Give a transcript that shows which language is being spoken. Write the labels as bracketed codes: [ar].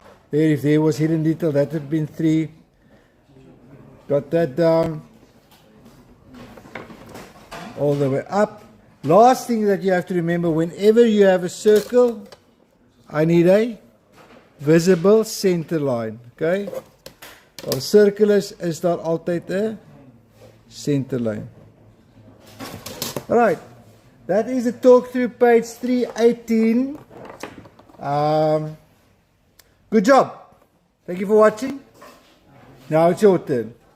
[en] There, if there was hidden detail, that would have been 3. Got that down. All the way up. Last thing that you have to remember, whenever you have a circle, I need a visible center line. Okay? [af] Waar cirkel is daar altyd 'n center line. [en] Alright. That is a talk through page 318. Good job. Thank you for watching. Now it's your turn.